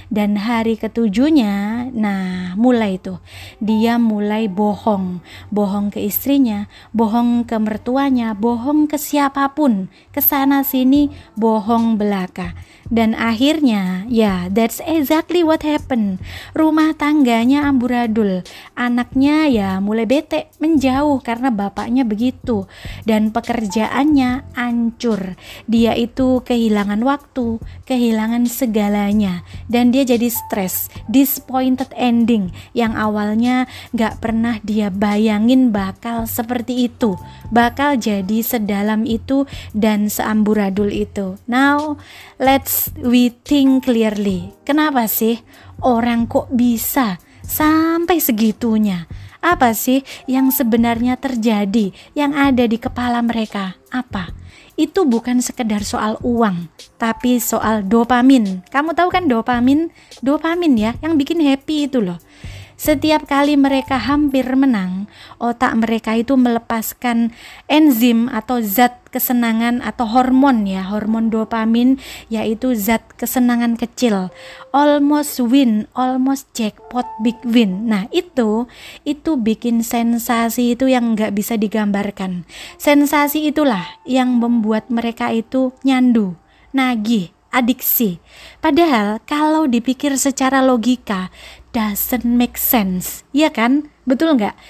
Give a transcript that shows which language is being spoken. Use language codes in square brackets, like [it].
[id] Dan hari ketujuhnya, nah mulai tuh dia mulai bohong ke istrinya, bohong ke mertuanya, bohong ke siapapun, kesana sini bohong belaka. Dan akhirnya ya [en] that's exactly what happened. [id] Rumah tangganya amburadul, anaknya ya mulai bete, menjauh karena bapaknya begitu. Dan dan pekerjaannya hancur. Dia itu kehilangan waktu, kehilangan segalanya, dan dia jadi stres, [en] disappointed ending [id] yang awalnya gak pernah dia bayangin bakal seperti itu, bakal jadi sedalam itu dan seamburadul itu. [en] Now let's we think clearly. [id] Kenapa sih orang kok bisa sampai segitunya? Apa sih yang sebenarnya terjadi, yang ada di kepala mereka? Apa? Itu bukan sekedar soal uang, tapi soal dopamin. Kamu tahu kan dopamin? Dopamin ya, yang bikin happy itu loh. Setiap kali mereka hampir menang, otak mereka itu melepaskan enzim atau zat kesenangan atau hormon ya, hormon dopamin, yaitu zat kesenangan kecil. [en] Almost win, almost jackpot, big win. [id] Nah itu bikin sensasi itu yang nggak bisa digambarkan. Sensasi itulah yang membuat mereka itu nyandu, nagih, adiksi. Padahal kalau dipikir secara logika [en] doesn't make sense, [id] ya kan? Betul nggak?